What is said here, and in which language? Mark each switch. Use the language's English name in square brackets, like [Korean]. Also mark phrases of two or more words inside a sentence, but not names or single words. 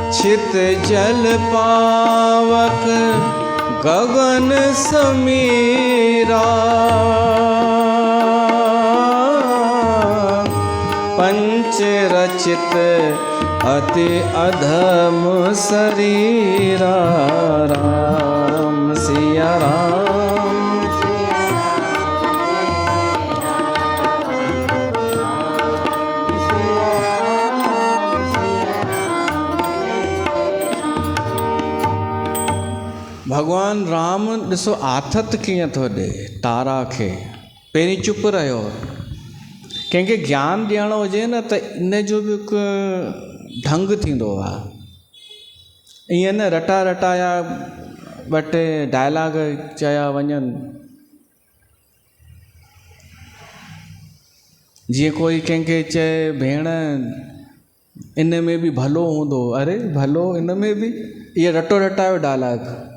[Awadhi] चित जल पावक गगन समीरा, पंच रचित अति अधम शरीरा, राम सिया राम। [Sindhi] भगवान राम ॾिसो आथत कीअं थो ॾे तारा खे। पहिरीं चुप रहियो, कंहिंखे ज्ञान ॾियणो हुजे न त इन जो बि हिकु ढंग थींदो आहे। ईअं न रटा रटाया ॿ टे डायलॉग चया वञनि, जीअं कोई कंहिंखे चए भेण इन में बि भलो हूंदो, अरे भलो इन में बि, इहे रटो रटायो डायलॉग।